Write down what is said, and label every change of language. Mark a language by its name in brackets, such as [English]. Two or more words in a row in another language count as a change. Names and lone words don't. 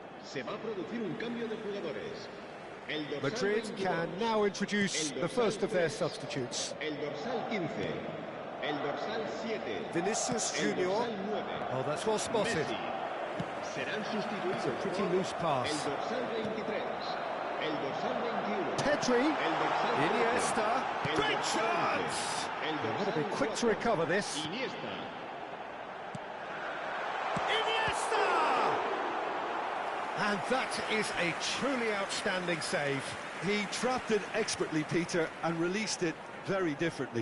[Spanish] Se va a producir un cambio de jugadores. El dorsal Madrid 22, [English] can now introduce [Spanish] el [English] the [Spanish] dorsal [English] first of their [Spanish] 3, [English] substitutes. [Spanish] el dorsal 15, el dorsal 7, Vinicius el Junior. dorsal 9. [English] Oh, that's well spotted. [Spanish] Messi. Serán sustituidos [English] It's a pretty [Spanish] por [English] loose pass. [Spanish] el dorsal 23, el dorsal 21, Pedri. el dorsal 13, Iniesta. el [English] Great [Spanish] dorsal [English] chance! [Spanish] 11, el [English] They've got to be [Spanish] dorsal [English] quick to [Spanish] 4, [English] recover this. [Spanish] Iniesta. Iniesta! [English] And that is a truly outstanding save. He trapped it expertly, Peter, and released it very differently.